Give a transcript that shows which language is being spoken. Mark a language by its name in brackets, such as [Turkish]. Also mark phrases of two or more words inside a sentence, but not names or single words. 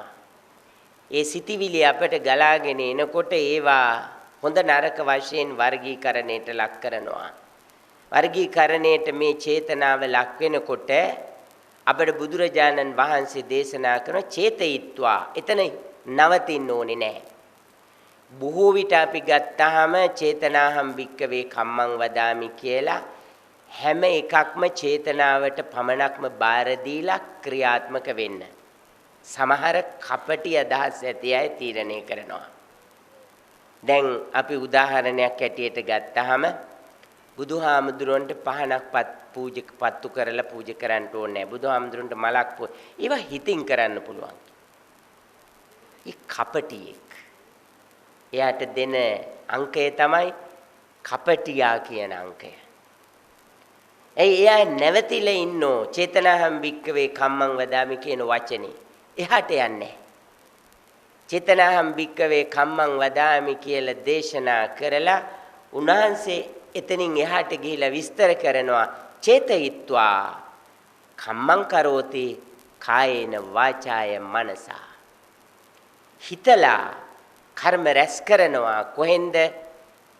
[Sinhala] ඒ සිතිවිලි අපිට ගලාගෙන එනකොට ඒවා හොඳ නරක වශයෙන් වර්ගීකරණයට ලක් කරනවා. වර්ගීකරණයට මේ චේතනාව ලක් වෙනකොට අපිට බුදුරජාණන් වහන්සේ දේශනා කරන චේතයිත්වා එතන නවතින්න ඕනේ නැහැ. බොහෝ විට අපි ගත්තාම [Pali] චේතනාහම් භික්කවේ කම්මං වදාමි [Sinhala] කියලා හැම එකක්ම චේතනාවට පමණක්ම බාර දීලා ක්‍රියාත්මක වෙන්න. සමහර කපටි අදහස් ඇති අය තීරණය කරනවා. දැන් අපි උදාහරණයක් ඇටියට ගත්තාම බුදුහාමුදුරන්ට පහනක්පත් පත්තු කරලා පූජා කරන්න ඕනේ නැහැ. බුදුහාමුදුරන්ට මලක් ඒවා හිතින් කරන්න පුළුවන්. ඒ කපටියෙක්. එයාට දෙන අංකය තමයි කපටියා කියන අංකය. එයා නැවතිලා ඉන්නෝ [Pali] චේතනාහම් භික්කවේ කම්මං වදාමි [Sinhala] කියන වචනේ. එහාට යන්නේ. [Pali] චේතනාහම් භික්කවේ කම්මං වදාමි [Sinhala] කියලා දේශනා කරලා උන්වහන්සේ එතනින් එහාට ගිහිලා විස්තර කරනවා [Pali] චේතයිත්වා කම්මං කරෝති කායේන වාචාය මනසා. [Sinhala] හිතලා කර්ම රැස් කරනවා කොහෙන්ද?